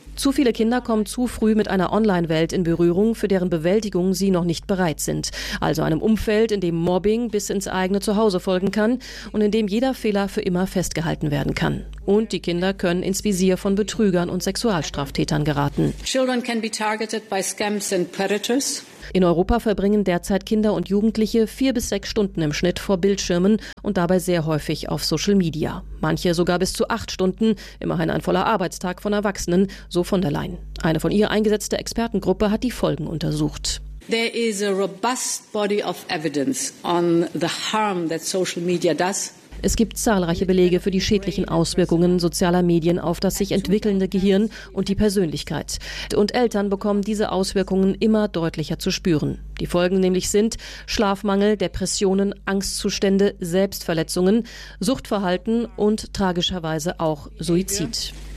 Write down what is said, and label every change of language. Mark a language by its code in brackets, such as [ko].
[de] Zu viele Kinder kommen zu früh mit einer Online-Welt in Berührung, für deren Bewältigung sie noch nicht bereit sind. Also einem Umfeld, in dem Mobbing bis ins eigene Zuhause folgen kann und in dem jeder Fehler für immer festgehalten werden kann. Und die Kinder können ins Visier von Betrügern und Sexualstraftätern geraten. [en] Children can be targeted by scams and predators. [de] In Europa verbringen derzeit Kinder und Jugendliche 4 bis 6 Stunden im Schnitt vor Bildschirmen und dabei sehr häufig auf Social Media. Manche sogar bis zu 8 Stunden, immerhin ein voller Arbeitstag von Erwachsenen, so von der Leyen. Eine von ihr eingesetzte Expertengruppe hat die Folgen untersucht. [en] There is a robust body of evidence on the harm that social media does. [de] Es gibt zahlreiche Belege für die schädlichen Auswirkungen sozialer Medien auf das sich entwickelnde Gehirn und die Persönlichkeit. Und Eltern bekommen diese Auswirkungen immer deutlicher zu spüren. Die Folgen nämlich sind Schlafmangel, Depressionen, Angstzustände, Selbstverletzungen, Suchtverhalten und tragischerweise auch Suizid.